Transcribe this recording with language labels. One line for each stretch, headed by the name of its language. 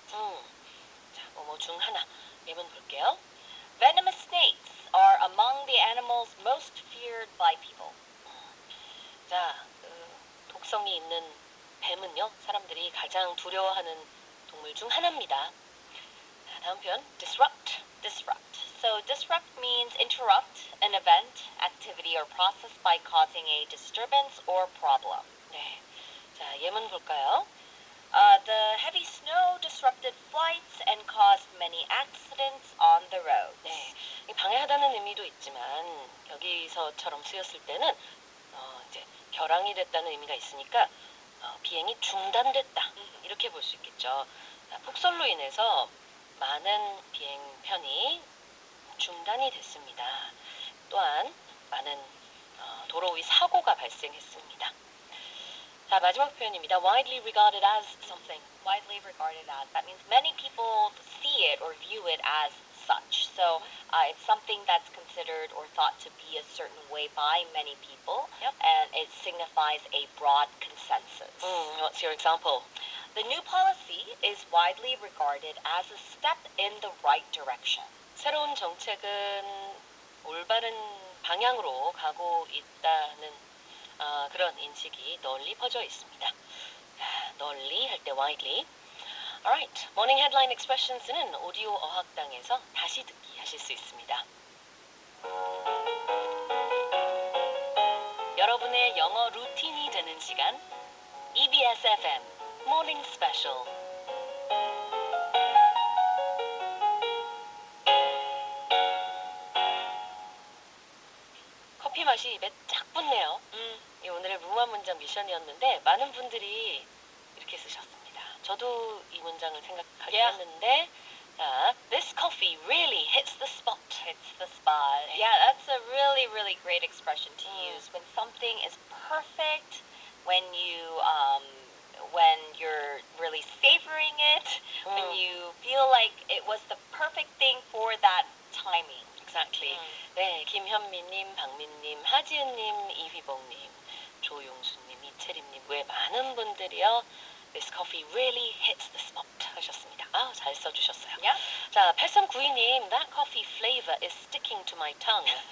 Korean: 자, 뭐 중 하나 예문 볼게요.
English: Venomous snakes are among the animals most feared by people.
Korean: 자, 독성이 있는 뱀은요, 사람들이 가장 두려워하는 동물 중 하나입니다. 자, 다음 표현, disrupt.
English: So disrupt means interrupt an event, activity, or process by causing a disturbance or problem.
Korean: 네, 자, 예문 볼까요?
English: The heavy snow disrupted flights and caused many accidents on the road.
Korean: 네, 방해하다는 의미도 있지만 여기서처럼 쓰였을 때는 이제 결항이 됐다는 의미가 있으니까 비행이 중단됐다 이렇게 볼 수 있겠죠. 폭설로 인해서 많은 비행편이 중단이 됐습니다. 또한 많은 도로 위 사고가 발생했습니다. 자, 마지막 표현입니다.
English: widely regarded as something. Widely regarded as, that means many people see it or view it as such. So it's something that's considered or thought to be a certain way by many people, and it signifies a broad consensus. What's your example? The new policy is widely regarded as a step in the right direction.
Korean: 새로운 정책은 올바른 방향으로 가고 있다는 그런 인식이 널리 퍼져 있습니다. 널리 할 때
English: widely. Alright, morning headline expressions
Korean: 는 오디오 어학당에서 다시 듣기 하실 수 있습니다. 여러분의 영어 루틴이 되는 시간, EBS FM Morning Special. 커피 맛이 입에 쫙 붙네요. 이 오늘의 무한 문장 미션이었는데 많은 분들이 이렇게 쓰셨습니다. 저도 이 문장을 생각하긴 했는데
English: this coffee really hits the spot. Hits the spot. Yeah, that's a really, really great expression to use when something is perfect, when you're really savoring it, when you feel like it was the perfect thing for that timing. Exactly.
Korean: 네, 김현미님, 박민님, 하지은님, 이휘봉님, 조용수님, 이채림님 외 많은 분들이요.
English: This coffee really hits the spot
Korean: 하셨습니다. 잘 써주셨어요.
English: Yeah. 자, 8392님, that coffee flavor is sticking to my tongue.